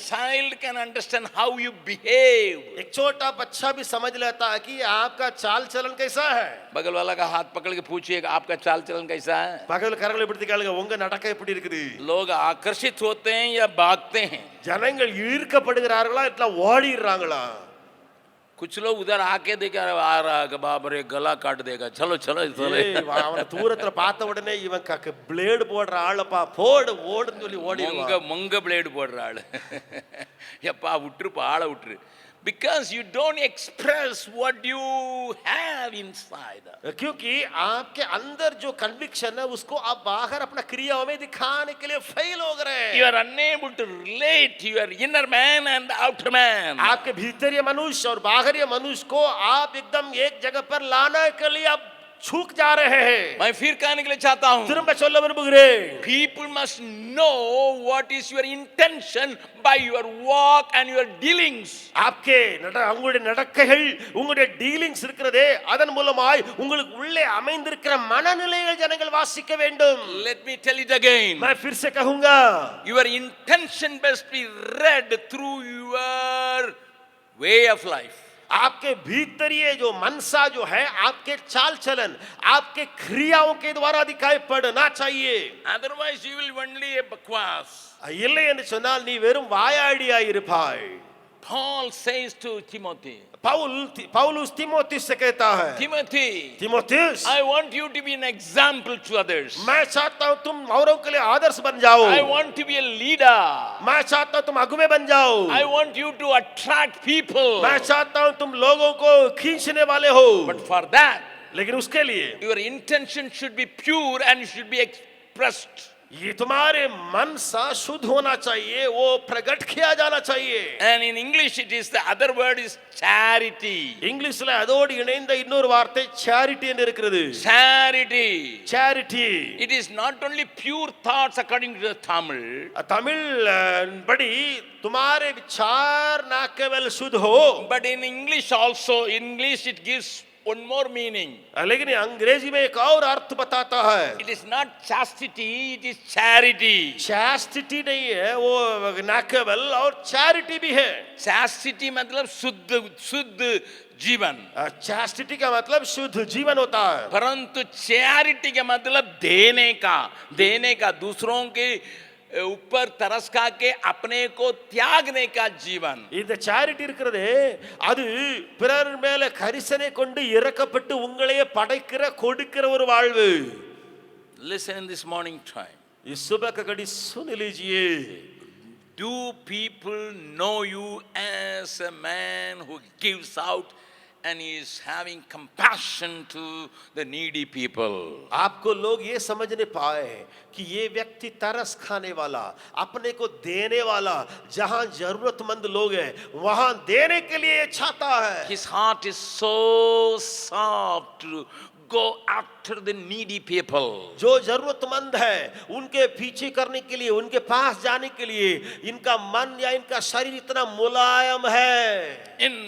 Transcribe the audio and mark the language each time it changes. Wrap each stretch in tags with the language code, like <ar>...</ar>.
<en>Child can understand how you behave.</en> <hi>एक छोटा बच्चा भी समझ लेता है कि आपका चाल चलन कैसा है. बगल वाला का हाथ पकड़ के पूछिएगा आपका चाल चलन कैसा है.</hi> <ta>பகல் கரங்களை பிடித்து கேளுங்க, உங்க நடக்கை எப்படி இருக்குது.</ta> <hi>लोग आकर्षित होते हैं या भागते हैं.</hi> <ta>ஜனங்கள் ஈர்க்கப்படுகிறார்களா இல்ல ஓடிடுறாங்களா.</ta> <hi>कुछ लोग उधर आके देखे आ रहा है बाप रे गला काट देगा, चलो चलो</hi> <ta>அவன தூரத்துல பார்த்த உடனே இவன் பிளேடு போடுற ஆளப்பா, போடு ஓடுன்னு சொல்லி ஓடிடுவான். மொங்க பிளேடு போடுற ஆளு. எப்பா விட்டுருப்பா, ஆளை விட்டுரு.</ta> <en>Because you don't express what you have inside.</en> <hi>क्योंकि आपके अंदर जो कन्विक्शन है उसको आप बाहर अपना क्रियाओं में दिखाने के लिए फेल हो गए.</hi> <en>You are unable to relate your inner man and the outer man.</en> <hi>आपके भीतरीय मनुष्य और बाहरी मनुष्य को आप एकदम एक जगह पर लाने के लिए आप छूक जा रहे हैं. मैं फिर कहने के लिए चाहता हूं,</hi> <ta>திரும்ப சொல்ல விரும்புகிறேன்.</ta> <en>people must know what is your intention by your walk and your dealings.</en> <hi>आपके</hi> <ta>உங்களுடைய நடக்கைகள், உங்களுடைய டீலிங்ஸ் இருக்கிறதே, அதன் மூலமாய் உங்களுக்கு உள்ளே அமைந்திருக்கிற மனநிலையை ஜனங்கள் வாசிக்க வேண்டும்.</ta> <en>Let me tell it again.</en> <hi>मैं फिर से कहूंगा,</hi> <en>your intention must be read through your way of life.</en> <hi>आपके भीतरीय जो मनसा जो है, आपके चाल चलन, आपके क्रियाओं के द्वारा दिखाई पड़ना चाहिए.</hi> <en>Otherwise you will only a bakwas.</en> <ta>இல்லை என்று சொன்னால் நீ வெறும் வாயாடியாய் இருப்பாய்.</ta> <en>Paul says to Timothy,</en> <hi>पौलुस तीमोथियुस से कहता है, तीमोथियुस,</hi> <en>I want you to be an example to others.</en> <hi>मैं चाहता हूं तुम औरों के लिए आदर्श बन जाओ.</hi> <en>I want to be a leader.</en> <hi>मैं चाहता हूं तुम अगुवे बन जाओ.</hi> <en>I want you to attract people.</en> <hi>मैं चाहता हूं तुम लोगों को खींचने वाले हो.</hi> <en>But for that,</en> <hi>लेकिन उसके लिए</hi> <en>your intention should be pure and should be expressed.</en> <hi>ये तुम्हारे मन सा शुद्ध होना चाहिए, वो प्रकट किया जाना चाहिए.</hi> <en>And in English it is, the other word is charity.</en> <ta>இங்கிலீஷ்ல அதோடு இணைந்த இன்னொரு வார்த்தை charity என்று இருக்கிறது.</ta> <en>Charity. Charity. It is not only pure thoughts according to the Tamil.</en> <hi>Tamil बड़ी तुम्हारे विचार ना केवल शुद्ध हो,</hi> <en>But in English also, in English it gives one more meaning.</en> <hi>लेकिन अंग्रेजी में एक और अर्थ बताता है.</hi> <en>It is not chastity, it is charity.</en> <hi>Chastity नहीं है, वो ना केवल और चैरिटी भी है. Chastity मतलब शुद्ध जीवन. चैस्टिटी का मतलब शुद्ध जीवन होता है. परंतु चैरिटी का मतलब देने का दूसरों के ऊपर तरस खा के अपने को त्यागने का जीवन.</hi> <ta>இந்த சேரிட்டி இருக்கிறதே அது பிறர் மேல கரிசனை கொண்டு இரக்கப்பட்டு உங்களையே படைக்கிற கொடுக்கிற ஒரு வாழ்வு.</ta> <en>Listen in this morning time.</en> <hi>इस सुबह का घड़ी सुन लीजिए.</hi> <en>Do people know you as a man who gives out and is having compassion to the needy people?</en> <hi>आपको लोग ये समझने पाए कि ये व्यक्ति तरस खाने वाला, अपने को देने वाला, जहां जरूरतमंद लोग हैं वहां देने के लिए चाहता है.</hi> <en>His heart is so soft to go after the needy people.</en> <hi>जो जरूरतमंद है उनके पीछे करने के लिए, उनके पास जाने के लिए इनका मन या इनका शरीर इतना मुलायम है.</hi>